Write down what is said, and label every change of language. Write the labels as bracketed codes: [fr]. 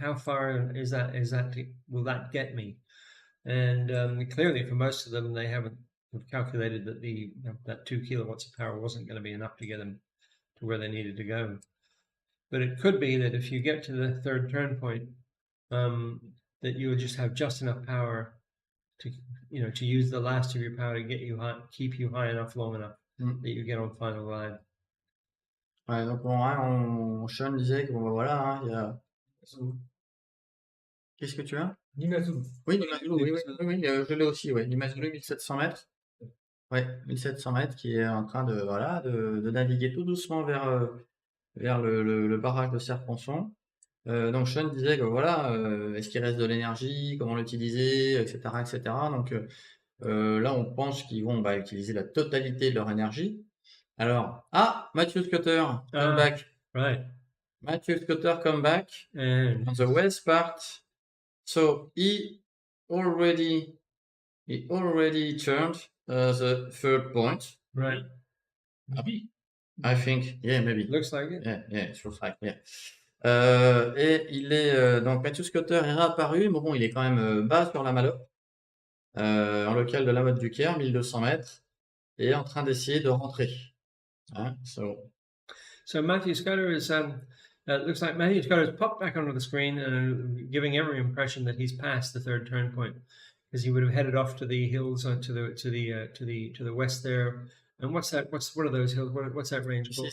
[en] How far will that get me? And clearly for most of them, they haven't calculated that that 2 kilowatts of power wasn't going to be enough to get them to where they needed to go. But it could be that if you get to the third turn point, that you would just have just enough power to use the last of your power to get you high, keep you high enough long enough that you get on final glide. [fr] Ouais, donc Sean disait que bon, voilà, hein, il y a. Qu'est-ce que tu as? Limazulu. Oui, Limazulu, oui, je l'ai aussi, ouais. Limazulu, 1700 mètres. Ouais, 1700 mètres qui est en train de naviguer tout doucement vers le barrage de Serponçon. Donc Sean disait que voilà, est-ce qu'il reste de l'énergie, comment l'utiliser, etc., etc. Donc là, on pense qu'ils vont utiliser la totalité de leur énergie. [en] Alors, Matthew Scudder, come back. Right. Matthew Scudder, come back And on the west part. So he already turned the third point. right. Maybe. I think, yeah, maybe. Looks like it. Yeah, it looks like, yeah. [fr] Et il est donc Matthew Scudder est réapparu, mais bon, il est quand même bas sur la Malope, en local de la Motte du Caire, 1200 mètres, et en train d'essayer de rentrer. Hein, [en] So Matthew Scudder is looks like Matthew Scudder has popped back onto the screen and giving every impression that he's passed the third turn point, because he would have headed off to the hills to the west there. And what's that? What are those hills? What's that range called?